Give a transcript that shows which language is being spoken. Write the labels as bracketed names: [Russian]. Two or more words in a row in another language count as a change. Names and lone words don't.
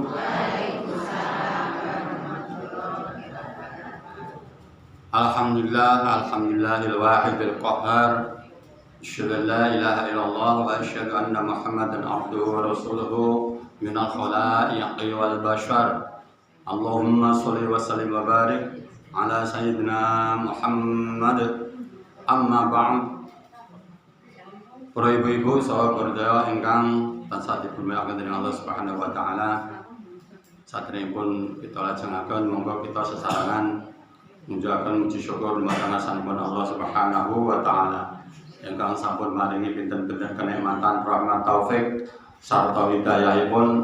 [Arabic] الحمد لله الواحد القهار. أشهد أن لا إله إلا الله وأشهد أن محمدا عبده ورسوله من الخلائق والبشر. اللهم صل وسلم وبارك على سيدنا محمد. أما بعد. [Javanese] Para ibu-ibu saha berdaya ingkang tansah diberkahi dening Allah Subhanahu wa taala. Saderengipun kita lajengaken monggo kita sesarengan mujahaken muji syukur dumateng asmanipun Allah Subhanahu wa taala ingkang sampun maringi pinten-pinten kenikmatan rahmat taufik sarta hidayahipun.